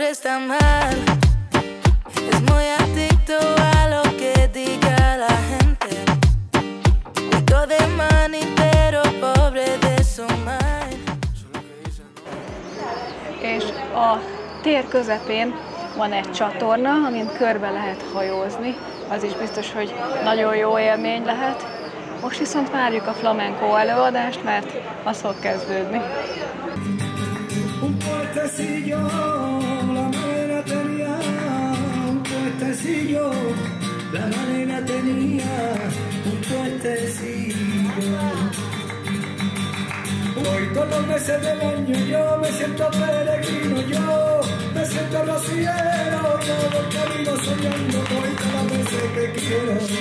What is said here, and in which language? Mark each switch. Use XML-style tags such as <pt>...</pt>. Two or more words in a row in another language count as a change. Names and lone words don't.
<hu>És a tér közepén van egy csatorna, amin körbe lehet hajózni. Az is biztos, hogy nagyon jó élmény lehet. Most viszont várjuk a flamenco előadást, mert az fog kezdődni.</hu> <es>Hoy todos los meses del año yo me siento peregrino, yo me siento rociero, todo el camino soñando hoy todas las veces que quiero.</es>